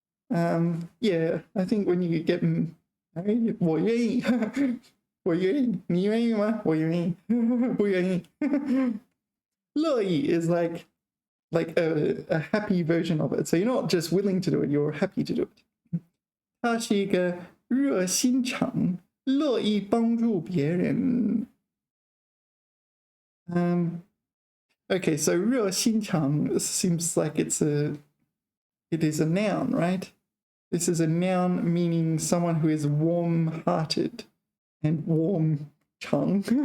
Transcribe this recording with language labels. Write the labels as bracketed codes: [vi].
[en] Yeah, I think when you get married, [zh] 我愿意. 我愿意.你愿意吗?我愿意.不愿意. [en] 乐意 is like a happy version of it. So you're not just willing to do it, you're happy to do it. [zh] 他是一个热心肠, 乐意帮助别人. [en] Okay, so 热心肠 seems like it is a noun, right? This is a noun meaning someone who is warm-hearted and warm 肠.